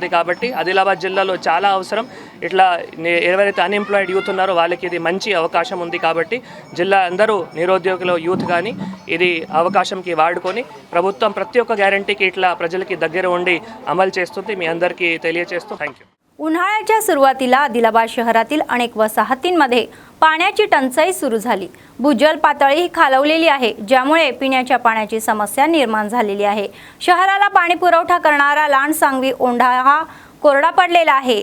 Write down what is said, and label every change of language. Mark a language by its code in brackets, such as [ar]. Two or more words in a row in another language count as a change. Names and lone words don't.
[te] కాబట్టి ఆదిలాబాద్ జిల్లాలో చాలా అవసరం. ఇట్లా ఎవరైతే [en] unemployed youth [te] ఉన్నారో వాళ్ళకి ఇది మంచి అవకాశం ఉంది. కాబట్టి జిల్లా అందరూ నిరుద్యోగుల యూత్ కానీ ఇది అవకాశంకి वाढकोनी ప్రభుత్వం ప్రతి ఒక్క గ్యారంటీకి ఇట్లా ప్రజలకి దగ్గర ఉండి అమలు చేస్తుంది మీ అందరికీ తెలియజేస్తూ [en] thank you. [mr] उन्हाळ्याच्या सुरुवातीला आदिलाबाद शहरातील अनेक वसाहतींमध्ये पाण्याची टंचाई सुरू झाली। भूजल पातळी खालवलेली आहे, ज्यामुळे पिण्याच्या पाण्याची समस्या निर्माण झालेली आहे। शहराला पाणी पुरवठा करणारा लांडसांगवी ओंढा हा कोरडा पडलेला आहे।